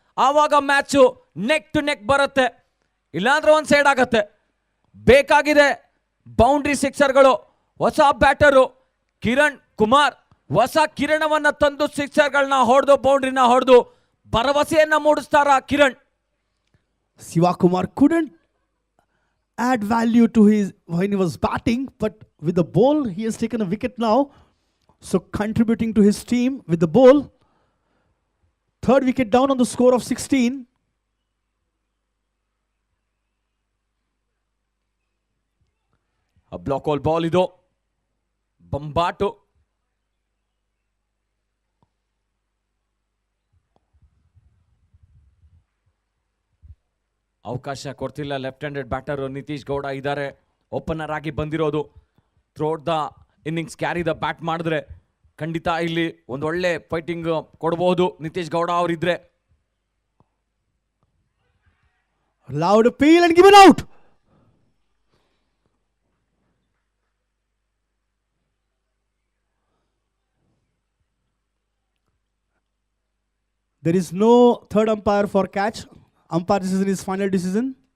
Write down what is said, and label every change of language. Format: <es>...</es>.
<kn>ಆವಾಗ match neck to neck ಬರುತ್ತೆ, ಇಲ್ಲಾಂದ್ರೆ ಒಂದು ಸೈಡ್ ಆಗತ್ತೆ. ಬೇಕಾಗಿದೆ ಬೌಂಡ್ರಿ ಸಿಕ್ಸರ್ಗಳು. ಹೊಸ ಬ್ಯಾಟರು ಕಿರಣ್ ಕುಮಾರ್ ಹೊಸ ಕಿರಣವನ್ನ ತಂದು ಸಿಕ್ಸರ್ಗಳನ್ನ ಹೊಡೆದು ಬೌಂಡ್ರಿನ ಹೊಡೆದು ಭರವಸೆಯನ್ನ ಮೂಡಿಸ್ತಾರ Kiran.</kn> <en>Siva Kumar couldn't add value to his when he was batting, but with the ball he has taken a wicket now, so contributing to his team with the ball. Third wicket down on the score of 16.</en> <kn>Block hole ball ಇದು, ಬಂಬಾಟು. ಅವಕಾಶ ಕೊಡ್ತಿಲ್ಲ left handed batter Nitish Gowda ಇದ್ದಾರೆ. Opener ಆಗಿ ಬಂದಿರೋದು.</kn> <en>throughout the innings carry the bat</en> <kn>ಮಾಡಿದ್ರೆ ಖಂಡಿತ ಇಲ್ಲಿ ಒಂದು ಒಳ್ಳೆ ಫೈಟಿಂಗ್ ಕೊಡಬಹುದು Nitish Gowda ಅವರಿದ್ರೆ.</kn> <en>Loud appeal and given out. There is no third umpire for catch. Umpire decision is final decision.</en>